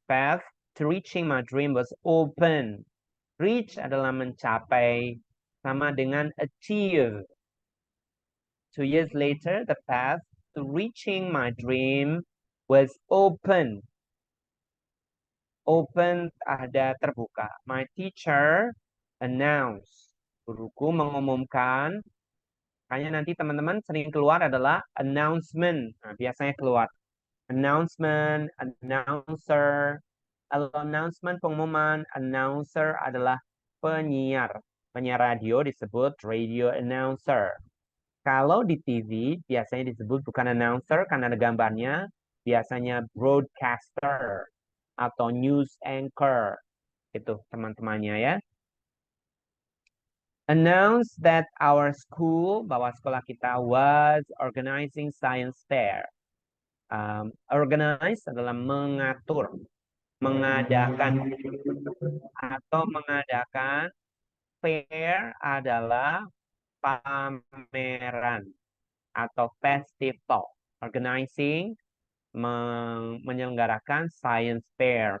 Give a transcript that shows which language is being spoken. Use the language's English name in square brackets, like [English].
[English] Path to reaching my dream was open. [Indonesian] Reach adalah mencapai, sama dengan achieve. [English] 2 years later, the path to reaching my dream was open. Open [Indonesian] ada terbuka. [English] My teacher announced. [Indonesian] Guruku mengumumkan. Makanya nanti teman-teman sering keluar adalah announcement. Nah, biasanya keluar announcement, announcer. Kalau announcement pengumuman, announcer adalah penyiar. Penyiar radio disebut radio announcer. Kalau di TV biasanya disebut bukan announcer karena ada gambarnya, biasanya broadcaster atau news anchor. Itu teman-temannya ya. [English] Announce that our school, [Indonesian] bahwa sekolah kita [English] was organizing science fair. [Indonesian] Organize adalah mengatur, mengadakan, atau mengadakan. Fair adalah pameran atau festival. [English] Organizing, menyelenggarakan science fair.